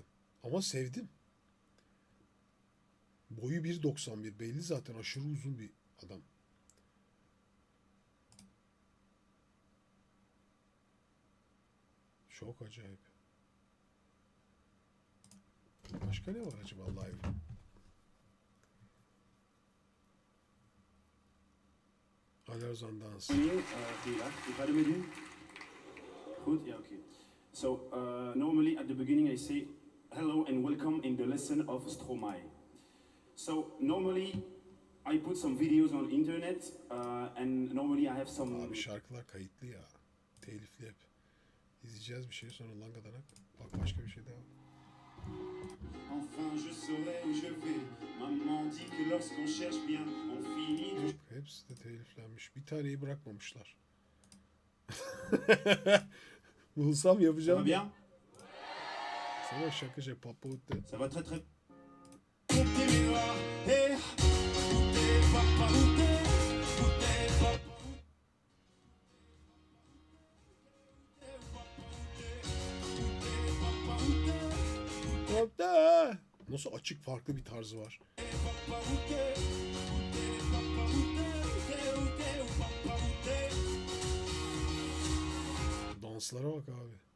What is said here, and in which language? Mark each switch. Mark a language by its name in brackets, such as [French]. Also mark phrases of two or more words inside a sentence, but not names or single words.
[Turkish] Ama sevdim. Boyu 1.91. Belli zaten, aşırı uzun bir adam. Çok acayip. Başka ne var acaba live? Alorzon Dans. [Dutch] Goeiedag, hoe gaat het met u? Goed? Ja, oké. [English] So, normally at the beginning I say hello and welcome in the lesson of Stromae. So, normally I put some videos on internet and normally I have some... [Turkish] Abi şarkılar kayıtlı ya. Telifli hep. İzleyeceğiz bir şey sonra langadanak. Bak başka bir şey daha. [French] Enfin je saurai où je vais. Maman dit que lorsqu'on cherche bien, on finit... [Turkish] Yok, hepsi de teliflenmiş. Bir taneyi bırakmamışlar. Bulsam [French] Ça va [Turkish] yapacağım. [French] bien? [Turkish] Sana şaka Papa Utte. [French] Ça va très très... Hey, où t'es, papa, où t'es? Où t'es, papa? [Turkish] Nasıl açık farklı bir tarzı var. Danslara bak abi.